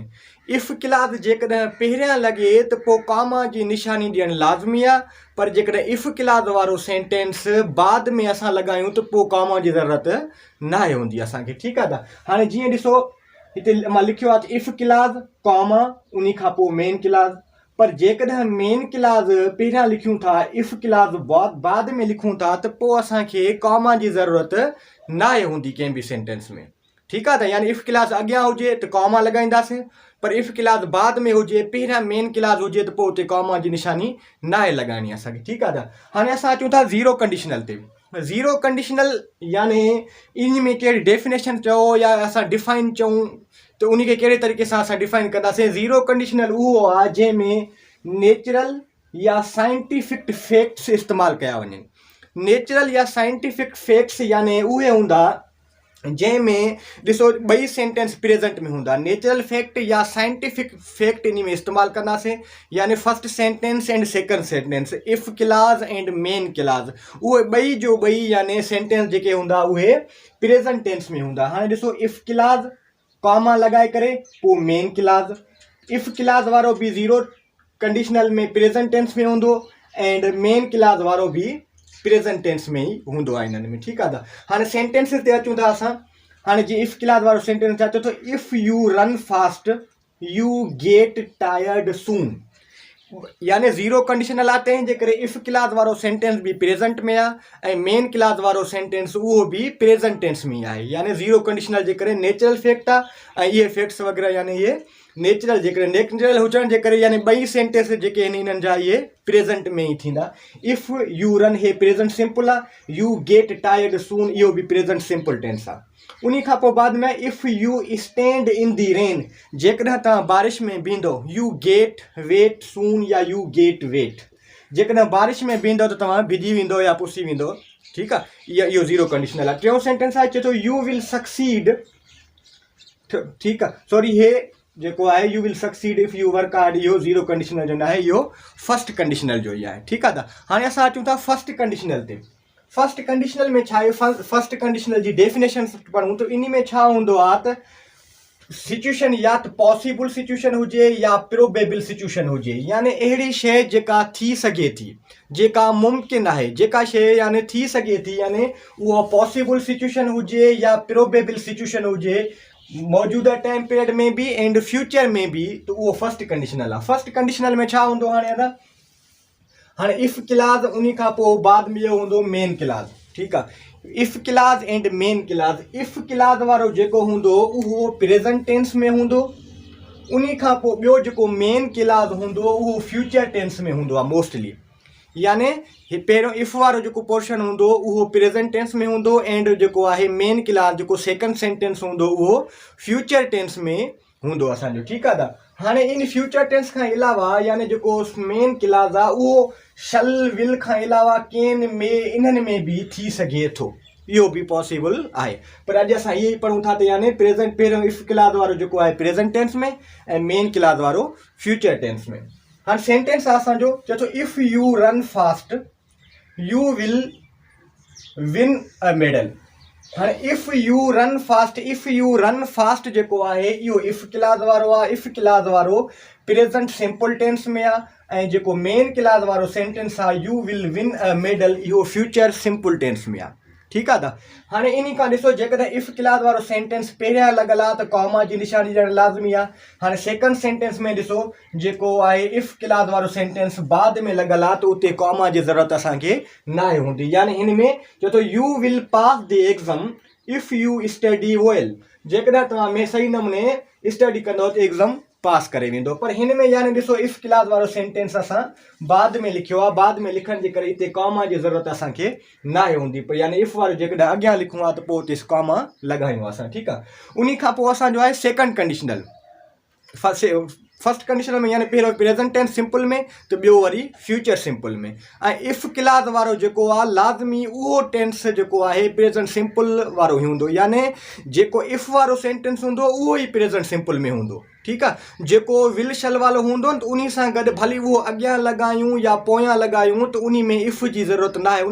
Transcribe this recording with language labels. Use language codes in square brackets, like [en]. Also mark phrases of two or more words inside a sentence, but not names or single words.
[en] if clause [sd] जेकॾहिं पहिरियां लॻे त पोइ कामा जी निशानी ॾियणु लाज़मी आहे, पर जेकॾहिं [en] if clause [sd] वारो सेंटेंस बाद में असां लॻायूं त पोइ कामा जी ज़रूरत न आहे हूंदी असांखे। ठीकु आहे, त हाणे जीअं ॾिसो हिते मां लिखियो आहे [en] if clause comma [sd] उन खां पोइ [en] main clause, [sd] पर जेकॾहिं [en] main clause [sd] पहिरियां लिखूं था, [en] if clause [sd] बाद में लिखूं था, त पोइ असांखे कामा जी ज़रूरत न आहे हूंदी कंहिं बि सेंटेंस में। ठीकु आहे, त यानी [en] if clause [sd] अॻियां हुजे त कामा लॻाईंदासीं, पर [en] if clause [sd] बाद में हुजे, पहिरियां [en] main clause [sd] हुजे, त पोइ उते कामा जी निशानी न आहे लॻाइणी असांखे। ठीकु आहे, त हाणे असां अचूं था [en] zero conditional [sd] ते। [en] zero conditional [sd] यानी इन में कहिड़ी डेफिनेशन चओ या असां डिफाइन चऊं, त उन खे कहिड़े तरीक़े सां असां डिफाइन कंदासीं। [en] zero conditional [sd] उहो आहे जंहिंमें नेचुरल या [en] scientific facts [sd] इस्तेमालु कया वञनि। नेचुरल या [en] scientific facts [sd] यानी उहे हूंदा जंहिंमें ॾिसो ॿई [en] sentence present [sd] में हूंदा। [en] natural fact [sd] या [en] scientific fact [sd] इन में इस्तेमालु कंदासीं, यानी [en] first sentence and second sentence, if clause and main clause, [sd] उहे ॿई जो ॿई यानी सेंटेंस जेके हूंदा उहे [en] present tense [sd] में हूंदा। हाणे ॾिसो [en] if clause comma [sd] लॻाए करे पोइ [en] main clause, if clause [sd] वारो बि [en] zero conditional [sd] में [en] present tense [sd] में हूंदो [en] and main clause [sd] वारो बि [en] present tense [sd] में ई हूंदो आहे इन्हनि में। ठीकु आहे, त हाणे सेंटेंसिस ते अचूं था असां। हाणे जीअं [en] if clause [sd] वारो सेंटेंस अचे थो, [en] if you run fast you get tired soon, [sd] यानी [en] zero conditional [hi] आते हैं [sd] जेकर [en] if clause [sd] वारो सेंटेंस भी प्रेजेंट में आहे ऐं [en] main clause [sd] वारो सेंटेंस उहो भी [en] present tense [sd] में आहे। यानी [en] zero conditional [sd] जेकर [en] natural fact [sd] आहे ऐं इहे फैक्ट्स वग़ैरह यानी इहे नेचुरल जेकर नेचुरल हुजण जे करे यानी ॿई सेंटेंस जेके आहिनि इन्हनि जा इहे प्रेजेंट में ई थींदा। [en] if you run [sd] हे [en] present simple [sd] आहे, [en] you get tired soon [sd] इहो भी [en] present simple tense [sd] आहे। उन खां पोइ बाद में [en] if you stand in the rain, [sd] जेकॾहिं तव्हां बारिश में बीहंदो, [en] you get wet soon या you get wet, [sd] जेकॾहिं बारिश में बीहंदो त तव्हां भिजी वेंदो या पुसी वेंदो। ठीकु आहे, इहो [en] zero conditional [sd] आहे। टियों सेंटेंस आहे चए थो [en] you will succeed. [sd] ठीकु आहे, सॉरी हे जेको आहे [en] you will succeed if you work hard, [sd] इहो [en] zero conditional [sd] जो न आहे, इहो [en] first conditional [sd] जो ई आहे। ठीकु आहे, त हाणे असां अचूं था [en] first conditional [sd] ते। [en] first conditional [sd] में छा आहे, [en] first conditional [sd] जी डेफिनेशन पढ़ूं त इन में छा हूंदो आहे त सिचुएशन या त [en] possible situation [sd] हुजे या [en] probable situation [sd] हुजे, यानी अहिड़ी शइ जेका थी सघे थी, जेका मुमकिन आहे, जेका शइ यानी थी सघे थी, यानी उहा [en] possible situation [sd] हुजे या [en] probable situation [sd] हुजे मौजूदा [en] time period [sd] में भी [en] and future [sd] में भी, तो उहो [en] first conditional [sd] आहे। [en] first conditional [sd] में छा हूंदो हाणे [en] if clause [sd] उन खां पोइ बाद में इहो हूंदो [en] main clause. [sd] ठीकु आहे, [en] if clause and main clause. if clause [sd] वारो जेको हूंदो उहो [en] present tense [sd] में हूंदो, उन खां पोइ ॿियो जेको [en] main clause [sd] हूंदो उहो [en] future tense [sd] में हूंदो आहे मोस्टली। यानी पहिरियों इफ़ वारो जेको पोर्शन हूंदो उहो [en] present tense [sd] में हूंदो एंड जेको आहे [en] main clause [sd] जेको [en] second sentence [sd] हूंदो उहो [en] future tense [sd] में हूंदो असांजो। ठीकु आहे, त हाणे इन [en] future tense [sd] खां अलावा यानी जेको [en] main clause [sd] आहे उहो [en] shall will [sd] खां अलावा केन में इन्हनि में भी थी सघे थो, इहो भी पॉसिबल आहे। पर अॼु असां इहे ई पढ़ूं था त यानी प्रेज़ेंट पहिरियों [en] if clause [sd] वारो जेको आहे [en] present tense [sd] में ऐं [en] main clause [sd] वारो [en] future tense [sd] में। हाणे सेंटेंस आहे असांजो, चए थो [en] if you run fast you will win a medal. [sd] हाणे [en] if you run fast [sd] जेको आहे इहो [en] if clause [sd] वारो आहे। [en] if clause [sd] वारो [en] present simple tense [sd] में आहे ऐं जेको [en] main clause [sd] वारो सेंटेंस आहे [en] you will win a medal [sd] इहो [en] future simple tense [sd] में आहे। ठीकु आहे। त हाणे इन खां ॾिसो जेकॾहिं [en] if clause [sd] वारो सेंटेंस पहिरियां लॻल आहे त कॉमा जी निशानी ॾियणु लाज़मी आहे। हाणे [en] second sentence [sd] में ॾिसो जेको आहे [en] if clause [sd] वारो सेंटेंस बाद में लॻल आहे त उते कॉमा जी ज़रूरत असांखे नाहे हूंदी। यानी हिन में चए थो [en] you will pass the exam if you study well. [sd] जेकॾहिं तव्हां में सही नमूने स्टडी कंदो त एग्ज़ाम पास करे वेंदो। पर हिन में यानी ॾिसो [en] if clause [sd] वारो सेंटेंस असां बाद में लिखियो आहे। बाद में लिखण जे करे हिते कॉमा जी ज़रूरत असांखे नाहे हूंदी। पर यानी इफ वारो जेकॾहिं अॻियां लिखूं आहे त पोइ हुते कॉमा लॻायूं असां। ठीकु आहे। उन खां पोइ असांजो आहे [en] second conditional. first conditional [sd] में यानी पहिरियों [en] present tense simple [sd] में त ॿियो वरी [en] future simple [sd] में। ऐं [en] if clause [sd] वारो जेको आहे लाज़मी उहो टेंस जेको आहे [en] present simple [sd] वारो ई हूंदो। यानी जेको इफ वारो सेंटेंस हूंदो उहो ई [en] present simple [sd] में हूंदो। ठीकु आहे। जेको [en] will shall [sd] वारो हूंदो न त उन सां गॾु भली उहो अॻियां लॻायूं या पोयां लॻायूं त उन में इफ जी ज़रूरत न आहे।